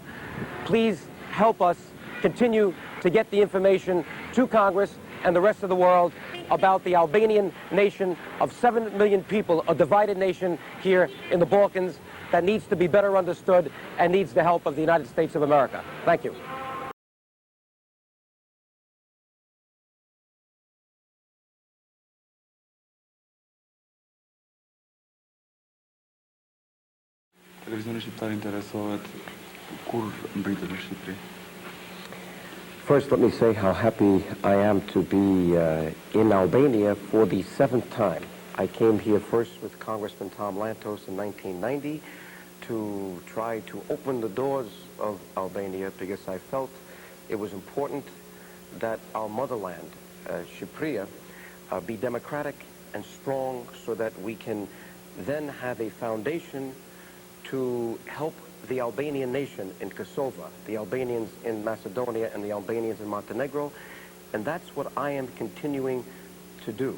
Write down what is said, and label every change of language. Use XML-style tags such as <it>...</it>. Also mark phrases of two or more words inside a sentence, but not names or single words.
<en>Please help us continue to get the information to Congress and the rest of the world about the Albanian nation of 7 million people, a divided nation here in the Balkans that needs to be better understood and needs the help of the United States of America. Thank you.</en> <sq>Televizioni shqiptare interesohet kur mbritet në Shqipëri?</sq> <en>First, let me say how happy I am to be in Albania for the 7th time. I came here first with Congressman Tom Lantos in 1990 to try to open the doors of Albania because I felt it was important that our motherland, Shqipëria, be democratic and strong so that we can then have a foundation to help the Albanian nation in Kosovo, the Albanians in Macedonia, and the Albanians in Montenegro, and that's what I am continuing to do.</en>